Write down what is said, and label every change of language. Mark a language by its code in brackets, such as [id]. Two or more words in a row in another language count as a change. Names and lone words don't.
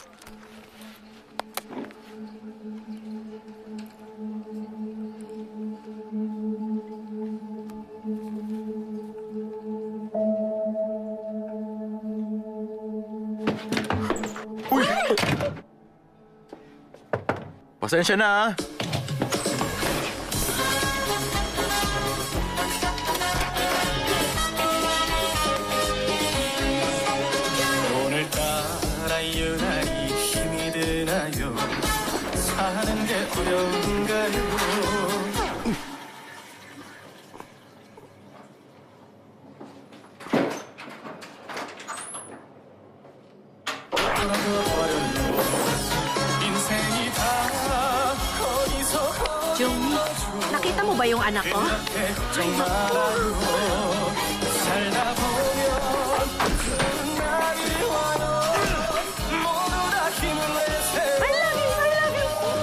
[tl] Uy! Pasensya na, ah. [ko] 오늘따라 유난히 힘이 드나요 사는 게 어려운가요 인생이 다 어디서 [tl] Jung-mi, nakita mo ba yung anak ko? [ko] 걱정 말아요 살다 보면 그런 날이 와요 모두 다 힘을 내세요 [en] I love you, I love you.